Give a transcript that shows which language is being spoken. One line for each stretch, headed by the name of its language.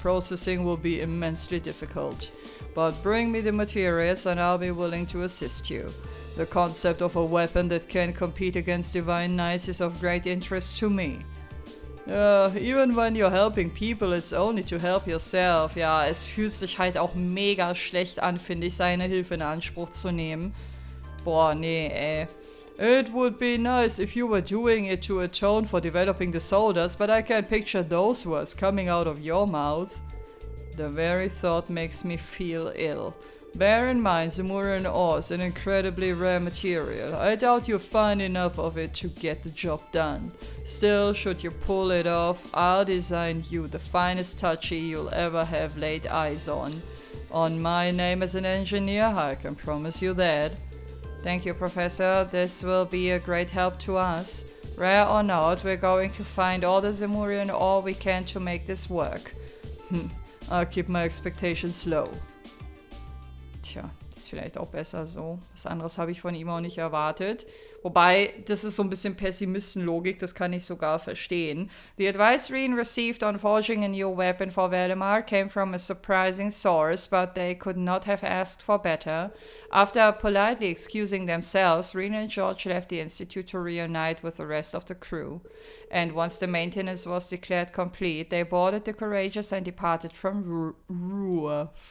English: Processing will be immensely difficult. But bring me the materials and I'll be willing to assist you. The concept of a weapon that can compete against Divine Knights is of great interest to me. Even when you're helping people, it's only to help yourself.
German: Ja, es fühlt sich halt auch mega schlecht an, finde ich, seine Hilfe in Anspruch zu nehmen. Boah, nee, ey.
English: It would be nice if you were doing it to atone for developing the soldiers, but I can't picture those words coming out of your mouth. The very thought makes me feel ill. Bear in mind, Zemurian ore is an incredibly rare material. I doubt you'll find enough of it to get the job done. Still, should you pull it off, I'll design you the finest touchy you'll ever have laid eyes on. On my name as an engineer, I can promise you that. Thank you, Professor. This will be a great help to us. Rare or not, we're going to find all the Zemurian ore we can to make this work. I'll keep my expectations low.
German: Tja, ist vielleicht auch besser so. Was anderes habe ich von ihm auch nicht erwartet. Wobei, das ist so ein bisschen Pessimistenlogik, das kann ich sogar verstehen.
English: The advice Reen received on forging a new weapon for Valimar came from a surprising source, but they could not have asked for better. After politely excusing themselves, Reen and George left the Institute to reunite with the rest of the crew. And once the maintenance was declared complete, they boarded the Courageous and departed from Ruhr.